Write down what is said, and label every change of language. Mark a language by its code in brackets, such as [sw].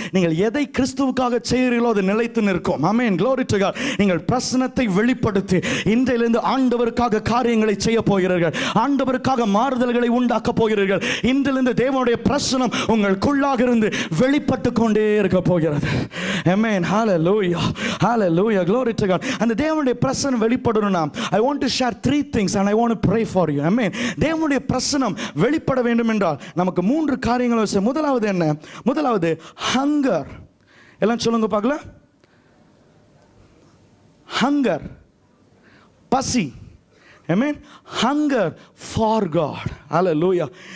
[ta] நீங்கள் எதை கிறிஸ்துவுக்காக செய்கிறீர்களோ அது நிலைத்து நிற்கும். ஆமென். [en] glory to God. [ta] நீங்கள் பிரசன்னத்தை வெளிப்படுத்தி இன்றையிலிருந்து ஆண்டவருக்காக காரியங்களை செய்ய போகிறீர்கள். ஆண்டவருக்காக மாறுதல்களை உண்டாக்க போகிறீர்கள். இன்றிலிருந்து தேவனுடைய பிரசன்னம் உங்களுக்குள்ளாக இருந்து வெளிப்பட்டு கொண்டே இருக்க போகிறது. [en] ஆமென். ஹalleluya, hallelujah, glory to God. [ta] அந்த தேவனுடைய பிரசன்னம் வெளிப்படணும்னா [en] I want to share 3 things and I want to pray for you. [ta] ஆமென். தேவனுடைய பிரசன்னம் வெளிப்பட வேண்டும் என்றால் நமக்கு 3 காரியங்கள் அவசியம். முதலாவது என்ன? முதலாவது ஹங்கர். எல்லாம் சொல்லுங்க பார்க்கலாம். ஹங்கர், பசி. Amen. [en] Hunger for God. Hallelujah.